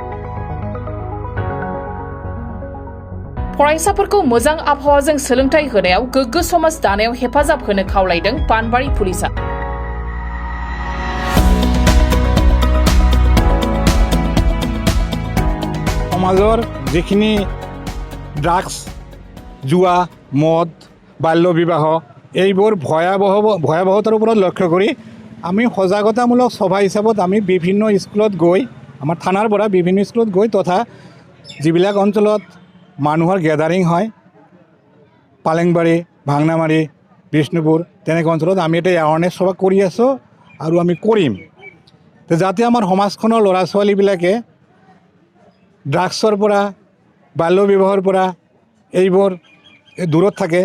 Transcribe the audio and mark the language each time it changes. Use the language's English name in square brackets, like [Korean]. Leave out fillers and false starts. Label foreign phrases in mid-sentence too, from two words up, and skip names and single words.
[Bodo] फरायसाफोरखौ मोजां आबहावाजों सोलोंथाइ होनायाव गोग्गो समाज दानायाव हेफाजाब होनो खावलायदों पानबारि पुलिसा। समाजर जिखिनि ड्राग्स, जुआ, मद, [Assamese] बाल्য বিবাহ এইবোৰ ভয়াবহতাৰ ওপৰত লক্ষ্য কৰি আমি সজাগতামূলক সভা হিচাপত আমি বিভিন্ন স্কুলত গৈ আমাৰ থানাৰ পৰা বিভিন্ন স্কুলত গৈ তথা যিবিলাক অঞ্চলত মানুহৰ গ্যাদাৰিং হয়, পালেংবাৰী, ভাংনামাৰী, বিষ্ণুপুৰ তেনেকুৱা অঞ্চলত আমি এটা এৱাৰনেছ সভা কৰি আছোঁ আৰু আমি কৰিম, যাতে আমাৰ সমাজখনৰ ল'ৰা ছোৱালীবিলাকে ড্ৰাগছৰ পৰা, বাল্য বিবাহৰ পৰা এইবোৰ দূৰত থাকে।